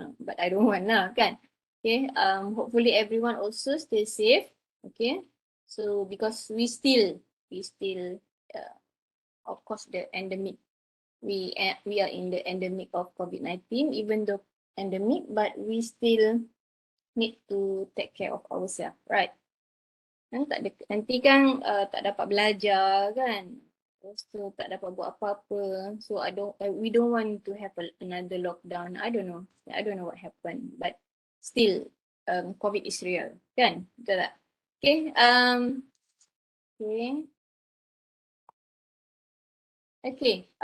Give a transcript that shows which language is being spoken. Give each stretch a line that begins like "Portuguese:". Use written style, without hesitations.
English: But I don't want
Malay: lah kan.
English: Okay. Hopefully everyone also stay safe. Okay. So because we still of course the endemic we are in the endemic of COVID-19 even though endemic but we still need to take care of ourselves, right?
Malay: Nanti kan tak dapat belajar kan. Lepas tu tak dapat buat apa-apa.
English: So we don't want to have another lockdown. I don't know what happened but still COVID is real
Malay: kan? Betul tak? Okay. Okay.
English: Okay.